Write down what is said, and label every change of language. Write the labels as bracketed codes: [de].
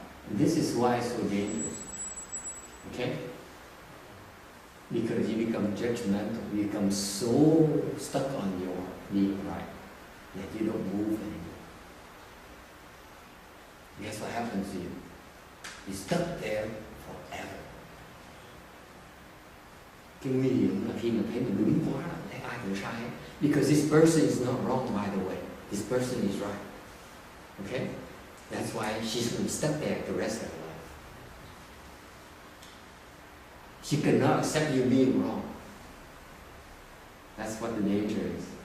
[en] This is why it's so dangerous. Okay? Because you become judgmental. You become so stuck on your being right that you don't move anymore. guess what happens to you? You stuck there forever. [vi] Cái nguy hiểm là khi mà thấy mình đúng quá là thấy ai cũng sai hết. [en] Because this person is not wrong, by the way. This person is right. Okay? That's why she's going to be stuck there the rest of her life. She cannot accept you being wrong. That's what the danger is.